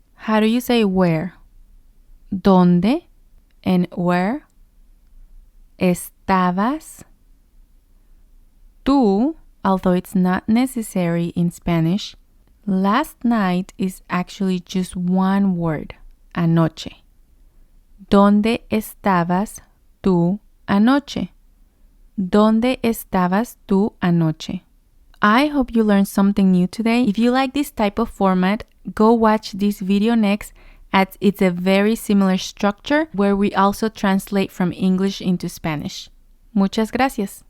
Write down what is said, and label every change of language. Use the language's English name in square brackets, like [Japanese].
[English] How do you say where? ¿Dónde? And where? [Spanish] ¿Estabas? [English] Tú, although it's not necessary in Spanish, last night is actually just one word, anoche. [Spanish] ¿Dónde estabas tú anoche? ¿Dónde estabas tú anoche? [English] I hope you learned something new today. If you like this type of format, go watch this video next, as it's a very similar structure where we also translate from English into Spanish. [Spanish] Muchas gracias.